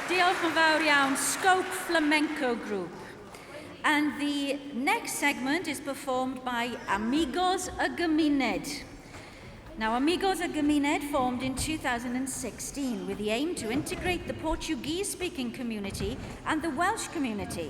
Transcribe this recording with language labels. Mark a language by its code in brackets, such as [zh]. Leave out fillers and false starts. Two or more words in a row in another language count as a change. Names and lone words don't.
[cy] Diolch yn fawr iawn, Scope Flamenco Group. [en] And the next segment is performed by Amigos y Gymuned. Now, Amigos y Gymuned formed in 2016 with the aim to integrate the Portuguese-speaking community and the Welsh community.